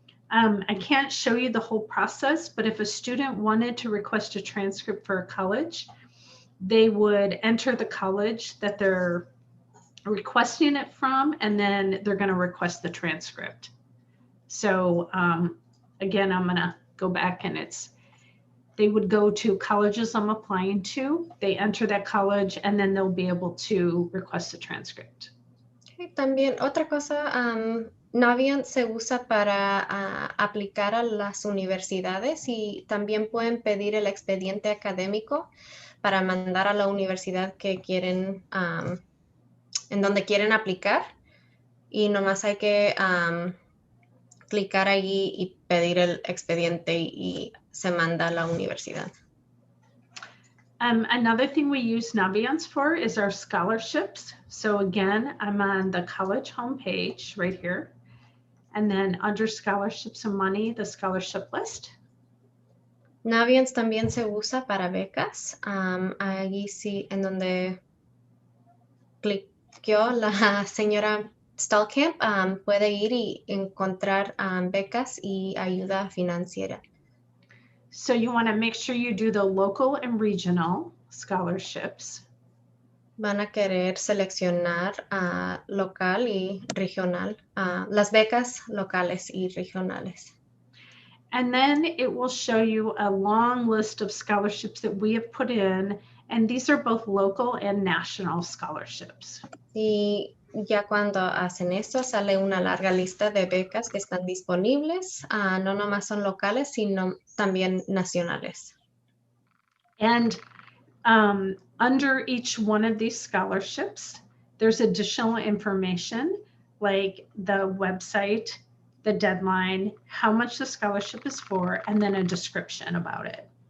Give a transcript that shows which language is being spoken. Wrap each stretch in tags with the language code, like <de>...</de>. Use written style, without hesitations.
<en>I can't show you the whole process, but if a student wanted to request a transcript for a college, they would enter the college that they're requesting it from, and then they're going to request the transcript. So again, I'm going to go back and they would go to colleges I'm applying to, they enter that college, and then they'll be able to request a transcript.</en> <es>Okay, también otra cosa, Naviance se usa para aplicar a las universidades y también pueden pedir el expediente académico para mandar a la universidad que quieren, en donde quieren aplicar y nomás hay que clicar allí y pedir el expediente y se manda a la universidad.</es> <en>Another thing we use Naviance for is our scholarships. So again, I'm on the college homepage right here. And then under scholarships and money, the scholarship list.</en> <es>Naviance también se usa para becas. Allí sí, en donde cliqueó la señora Stallkamp, puede ir y encontrar becas y ayuda financiera.</es> <en>So you want to make sure you do the local and regional scholarships.</en> <es>Van a querer seleccionar local y regional, las becas locales y regionales.</es> <en>And then it will show you a long list of scholarships that we have put in, and these are both local and national scholarships.</en> <es>Y ya cuando hacen esto, sale una larga lista de becas que están disponibles, no nomás son locales, sino también nacionales.</es> <en>And under each one of these scholarships, there's additional information like the website, the deadline, how much the scholarship is for, and then a description about it.</en>